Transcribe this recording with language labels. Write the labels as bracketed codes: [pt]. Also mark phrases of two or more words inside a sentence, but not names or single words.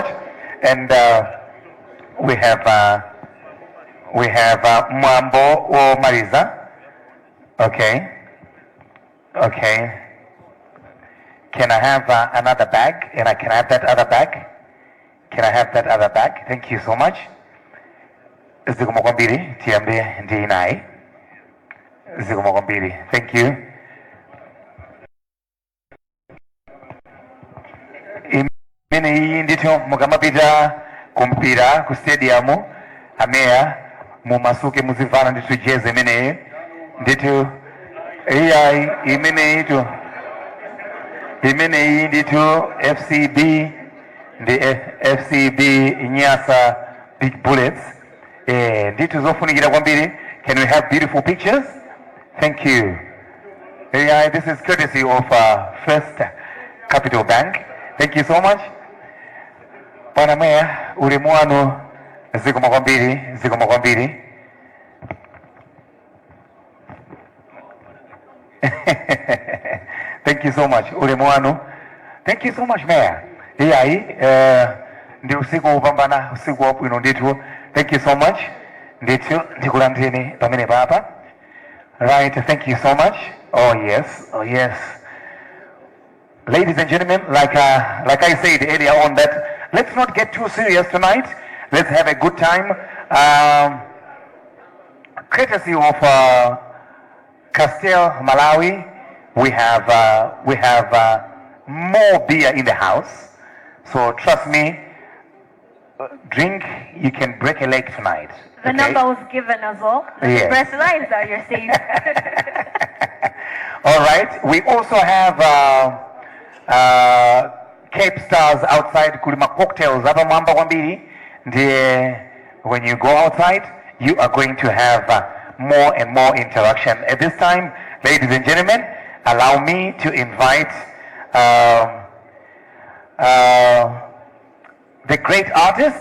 [en] And we have Mambo or Marisa. Okay. Okay. Can I have another bag? And I can have that other bag? Can I have that other bag? Thank you so much. [ny] Zikomo kwambiri, tiambe ndi nai. Zikomo kwambiri. [en] Thank you. [ny] Imene iyi ndithu mukamapita kumpira ku stadium ameya mumasuke muzivana ndithu jezi imeneyi ndithu iyayi imeneyi ndithu FCB ndi FCB Nyasa Big Bullets ndithu zofunikira kwambiri. [en] Can we have beautiful pictures? Thank you. Yeah, this is courtesy of First Capital Bank. Thank you so much. [ny] Bwana Meya, ulemu wanu zikomo kwambiri, zikomo kwambiri. [en] Thank you so much. [ny] Ulemu wanu. [en] Thank you so much, Mayor. [ny] Iyayi, ndi usiku upambana, usiku wabwino ndithu. [en] Thank you so much. [ny] Ndithu ndikulandeni pamene papa. [en] Right, thank you so much. Oh yes, oh yes. Ladies and gentlemen, like I said earlier on, that let's not get too serious tonight. Let's have a good time. Courtesy of Castel, Malawi, we have more beer in the house. So trust me, drink, you can break a leg tonight. The number was given as well. Yes. Press lines are you're safe. All right. We also have Cape Stars outside. Kulima cocktails. Hapa mwamba wambili. When you go outside, you are going to have more and more interaction. At this time, ladies and gentlemen, allow me to invite the great artist.